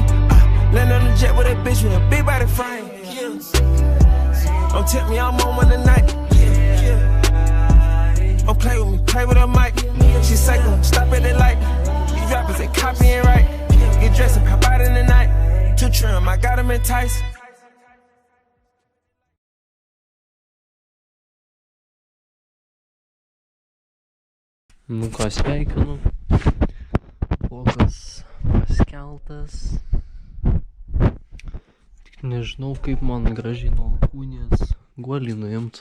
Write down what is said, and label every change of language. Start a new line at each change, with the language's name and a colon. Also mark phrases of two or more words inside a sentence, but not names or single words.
English: Land on the jet with a bitch with a big body frame. Don't tip me, I'm on one tonight. Don't play with me, play with a mic. She psycho, stop at the light. These rappers, they copying right. Get dressed and pop out in the night. Too trim, I got them enticed.
Lithuanian: Nu ką, sveikinu. Vlogas paskeltas. Tik nežinau, kaip man gražiai nuo alkūnės guolį nuimt.